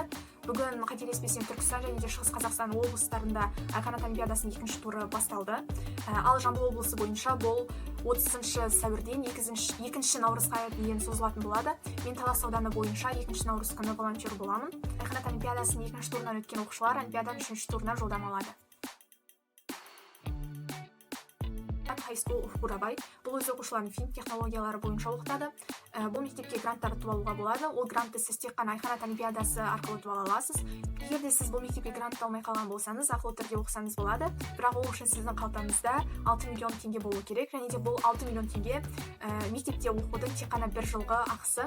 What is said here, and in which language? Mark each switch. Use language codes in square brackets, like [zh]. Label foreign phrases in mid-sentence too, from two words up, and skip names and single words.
[kk] Бүгін қателеспесем Түркістан және де Шығыс Қазақстан облыстарында Айқанат олимпиадасының 2-ші туры басталды. Ал Жамбыл облысы бойынша бұл 30 сәуірден 2 наурызға дейін созылатын болады. Мен Талас ауданы бойынша 2 наурыз күні волонтер боламын. Айқанат олимпиадасының 2-ші турынан өткен оқушылар олимпиаданың 3-ші турына жолдама алады. High School of Бурабай бұл өз оқушыларын фильм технологиялары бойынша оқытады. Бұл мектепке грант таратып алуға болады. Ол грантты сіз тек қана Айқанат олимпиадасы арқылы ұтып ала аласыз. Егер де сіз бұл мектепке грант алмай қалған болсаңыз, ақылы түрде оқысаңыз болады. Бірақ ол үшін сіздің қалтаңызда 6 миллион теңге болу керек, және де бұл 6 миллион теңге мектепте оқудың тек қана 1 жылғы ақысы.